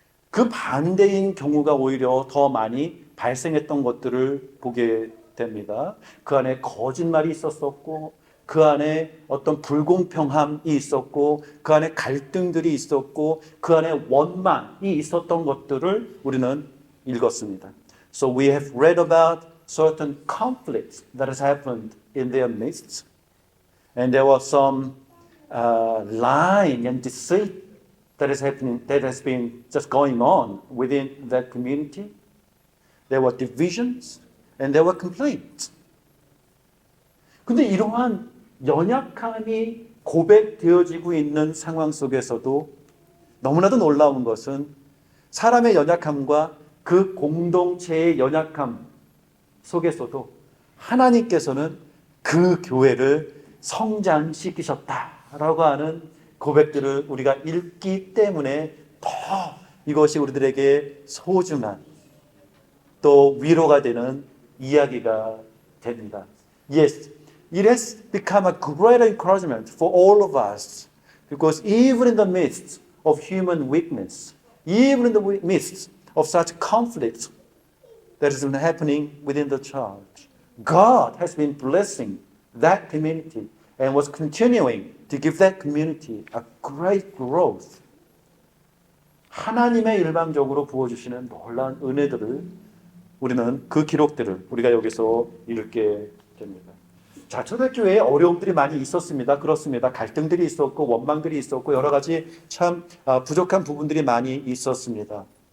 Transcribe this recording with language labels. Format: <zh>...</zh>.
<ko>그 반대인 경우가 오히려 더 많이 발생했던 것들을 보게 됩니다. 그 안에 거짓말이 있었었고, 그 안에 어떤 불공평함이 있었고, 그 안에 갈등들이 있었고, 그 안에 원망이 있었던 것들을 우리는 읽었습니다.</ko> <en>So we have read about certain conflicts that has happened in their midst, and there was some lying and deceit that is happening, that has been just going on within that community. There were divisions and there were complaints.</en> <ko>근데 이러한 연약함이 고백되어지고 있는 상황 속에서도 너무나도 놀라운 것은 사람의 연약함과 그 공동체의 연약함 속에서도 하나님께서는 그 교회를 성장시키셨다라고 하는 고백들을 우리가 읽기 때문에 더 이것이 우리들에게 소중한 또 위로가 되는 이야기가 됩니다.</ko> <en>Yes, it has become a great encouragement for all of us because even in the midst of human weakness, even in the midst of such conflicts that has been happening within the church, God has been blessing that community and was continuing to give that community a great growth.</en> <ko>하나님의 일방적으로 부어주시는 놀라운 은혜들을 우리는 그 기록들을 우리가 여기서 읽게 됩니다. 자, 초대교회에 어려움들이 많이 있었습니다. 그렇습니다. 갈등들이 있었고 원망들이 있었고 여러 가지 참 부족한 부분들이 많이 있었습니다.</ko>